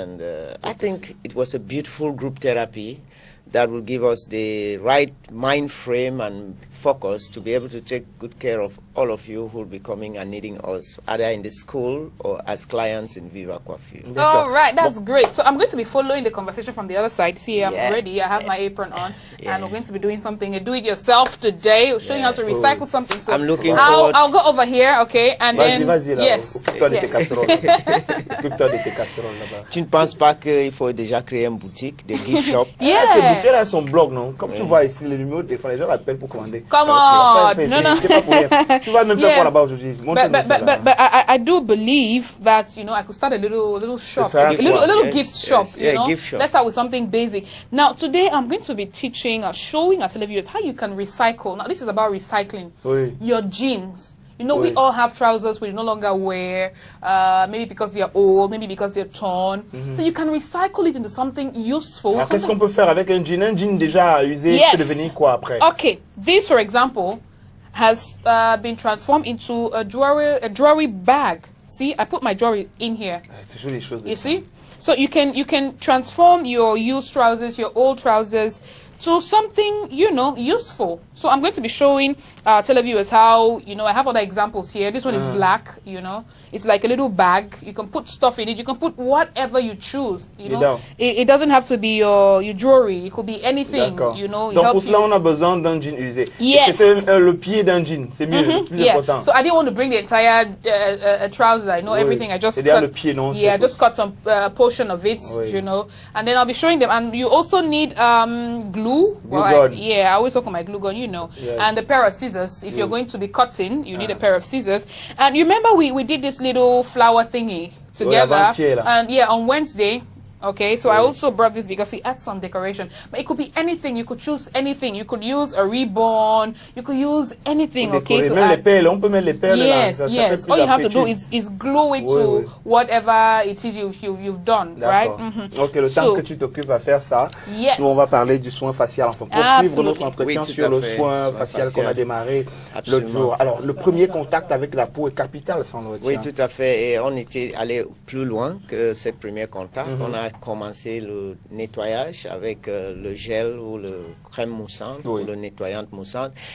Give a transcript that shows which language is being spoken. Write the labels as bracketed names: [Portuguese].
[English] And I think it was a beautiful group therapy that will give us the right mind frame and focus to be able to take good care of all of you who will be coming and needing us, either in the school or as clients in Viva Coiffure. All right, that's great. So I'm going to be following the conversation from the other side. See, I'm ready. I have my apron on, and we're going to be doing something, a do-it-yourself today, showing how to recycle something. So I'm looking forward. I'll go over here, okay, and then yes, [French] Occupe-toi de tes casseroles. Occupe-toi de tes casseroles là-bas. Tu ne penses pas qu'il faut déjà créer une boutique, des [English] gift shop? [French] Ces boutiques là, son blog, non? Comme tu vois ici, les numéros, des fois les gens appellent pour commander. [English] Come on, no. [French] C'est pas pour rien. Tu vas même faire quoi là-bas aujourd'hui? [English] But I do believe that, you know, I could start a little shop, a little gift shop. You know, gift shop. Let's start with something basic. Now, today I'm going to be teaching, showing our televiewers how you can recycle. Now, this is about recycling your jeans. You know, we all have trousers we no longer wear, maybe because they're old, maybe because they're torn. So you can recycle it into something useful. [French] Alors, qu'est-ce qu'on peut faire avec un jean? Un jean déjà usé peut devenir quoi après? [English] Okay, this, for example, has been transformed into a jewelry bag. See, I put my jewelry in here. You see? So you can transform your used trousers, your old trousers, to something, you know, useful. So I'm going to be showing televiewers how, you know, I have other examples here. This one is black, you know. It's like a little bag. You can put stuff in it. You can put whatever you choose, you know. It doesn't have to be your jewelry. It could be anything, you know. [French] Donc pour cela, on a besoin d'un jean usé. [English] Yes. [French] C'est le pied d'un jean. C'est mieux, plus important. [English] So I didn't want to bring the entire trousers. I know everything. I just cut, [French] le pied, non? [English] Yeah, I just cut some portion of it, you know. And then I'll be showing them. And you also need glue. Glue gun. I always talk on my glue gun, you know. Yes. And a pair of scissors. If you're going to be cutting, you need a pair of scissors. And you remember we did this little flower thingy together. And yeah, on Wednesday. Okay, so I also brought this because it adds some decoration. But it could be anything. You could choose anything. You could use a ribbon. You could use anything. Okay, to add. [French] On peut mettre les perles [English] yes, yes. All you have to do is glue it to whatever it is you've done, right? [French] Ok, le temps que tu t'occupes à faire ça, nous on va parler du soin facial. Enfin, poursuivre notre entretien sur le soin facial qu'on a démarré l'autre jour. Alors, le premier contact avec la peau est capital, semble-t-il. Oui, tout à fait. Et on était allé plus loin que ce premier contact. On a commencé le nettoyage avec le gel ou le crème moussante ou le nettoyant moussante.